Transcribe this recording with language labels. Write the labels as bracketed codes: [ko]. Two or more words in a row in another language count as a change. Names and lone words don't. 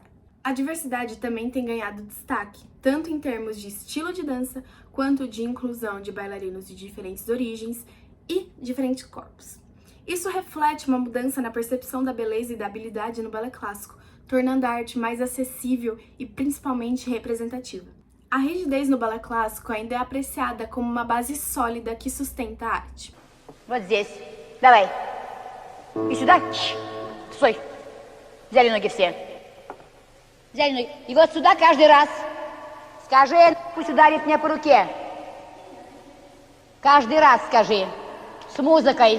[pt] A diversidade também tem ganhado destaque, tanto em termos de estilo de dança, quanto de inclusão de bailarinos de diferentes origens e diferentes corpos. Isso reflete uma mudança na percepção da beleza e da habilidade no balé clássico, tornando a arte mais acessível e principalmente representativa. A rigidez no balé clássico ainda é apreciada como uma base sólida que sustenta a arte. [ru] Вот здесь. Давай. И сюда. Стой. Взяли ноги все. Взяли ноги. И вот сюда каждый раз. Скажи, пусть ударит меня по руке. Каждый раз скажи. С музыкой.